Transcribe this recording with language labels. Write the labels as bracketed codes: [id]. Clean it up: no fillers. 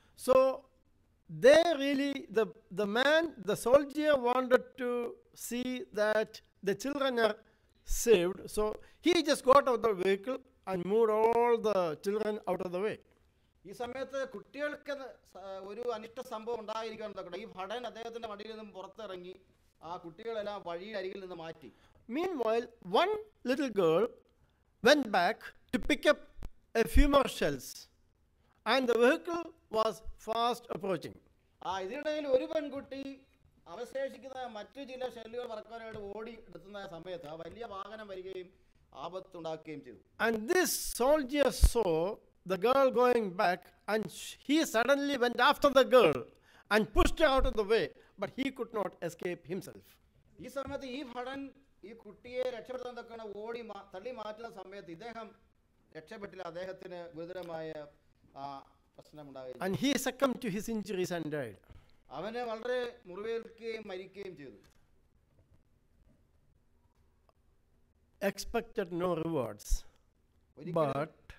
[en] So they really, the soldier wanted to see that the children are saved, so he just got out of the vehicle and moved all the children out of the way. [ml] ഈ സമയത്ത് കുട്ടികൾക്ക് ഒരു അനിഷ്ട സംഭവം ഉണ്ടായിരിക്കാൻ തക്കട്ടെ ഈ ഭടൻ അദ്ദേഹത്തിന്റെ വണ്ടിയിൽ നിന്നും പുറത്തിറങ്ങി ആ കുട്ടികളെല്ലാം വഴിയരികിൽ നിന്ന് മാറ്റി. [en] Meanwhile, one little girl went back to pick up a few more shells, and the vehicle was fast approaching. [ml] ഇതിനിടയിൽ ഒരു പെൺകുട്ടി അവശേഷിക്കുന്ന മറ്റു ചില ഷെല്ലുകൾ പറക്കാനായിട്ട് ഓടി എത്തുന്ന സമയത്ത് ആ വലിയ വാഹനം വരികയും ആപത്തുണ്ടാക്കുകയും ചെയ്തു. [en] And this soldier saw the girl going back, and he suddenly went after the girl and pushed her out of the way, but he could not escape himself. [ml] ഈ സമയത്ത് ഈ ഭടൻ ഈ കുട്ടിയെ രക്ഷപ്പെടുത്താൻ തക്കണ ഓടി തള്ളി മാറ്റുന്ന സമയത്ത് ഇദ്ദേഹം രക്ഷപ്പെട്ടില്ല. അദ്ദേഹത്തിന് ഗുരുതരമായ പ്രശ്നമുണ്ടായി. [en] And he succumbed to his injuries and died. [ml] അവനെ വളരെ മുറിവേൽക്കുകയും മരിക്കുകയും ചെയ്തു. [en] Expected no rewards, but